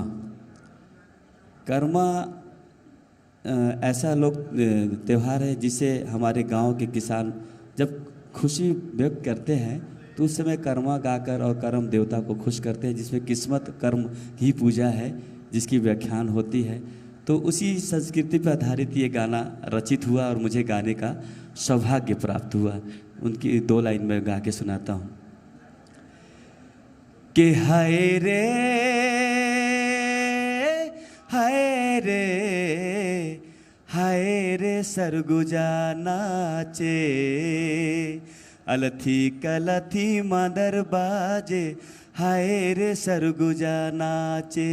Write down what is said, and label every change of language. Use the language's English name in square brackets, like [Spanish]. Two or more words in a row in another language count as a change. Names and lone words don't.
[Hindi] कर्मा ऐसा लोक त्यौहार है जिसे हमारे गांव के किसान जब खुशी व्यक्त करते हैं तो उस समय कर्मा गाकर और कर्म देवता को खुश करते हैं, जिसमें किस्मत कर्म की पूजा है, जिसकी व्याख्यान होती है। तो उसी संस्कृति पर आधारित ये गाना रचित हुआ और मुझे गाने का सौभाग्य प्राप्त हुआ। उनकी 2 लाइन में गा के सुनाता हूँ कि [Surgujia] हाय रे हाय रे हाय रे सरगुजा नाचे, अलथी कलथी मादर बाजे, हाय रे सरगुजा नाचे।